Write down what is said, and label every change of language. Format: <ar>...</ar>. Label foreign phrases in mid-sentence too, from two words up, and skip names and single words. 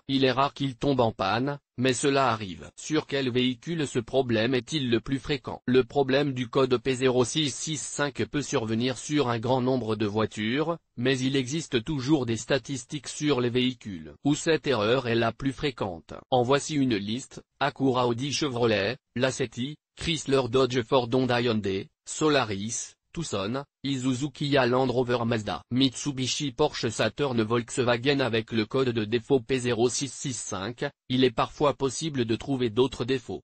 <fr>Il est rare qu'il tombe en panne, mais cela arrive. Sur quel véhicule ce problème est-il le plus fréquent? Le problème du code P0665 peut survenir sur un grand nombre de voitures, mais il existe toujours des statistiques sur les véhicules où cette erreur est la plus fréquente. En voici une liste: Acura, Audi, Chevrolet, Lacetti, Chrysler, Dodge, Ford, Honda, Hyundai, Solaris, Tucson, Isuzu, Kia, Land Rover, Mazda, Mitsubishi, Porsche, Saturn, Volkswagen. Avec le code de défaut P0665, il est parfois possible de trouver d'autres défauts.</fr>